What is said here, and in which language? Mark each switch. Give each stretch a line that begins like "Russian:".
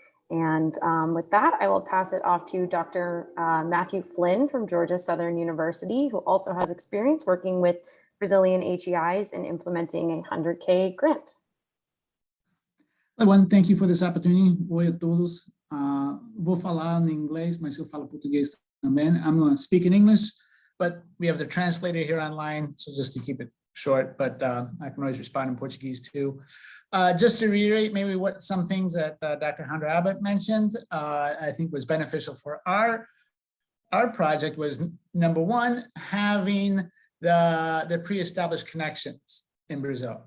English: And with that, I will pass it off to Dr. Matthew Flynn from Georgia Southern University, who also has experience working with Brazilian HEIs in implementing a 100K grant. Everyone, thank you for this opportunity.
Portuguese: Oi a todos. Vou falar em inglês, mas eu falo português também.
English: I'm going to speak in English, but we have the translator here online, so just to keep it short, but I can always respond in Portuguese too. Just to reiterate maybe what some things that Dr. Hunter Abbott mentioned, I think was beneficial for our project was, number one, having the pre-established connections in Brazil.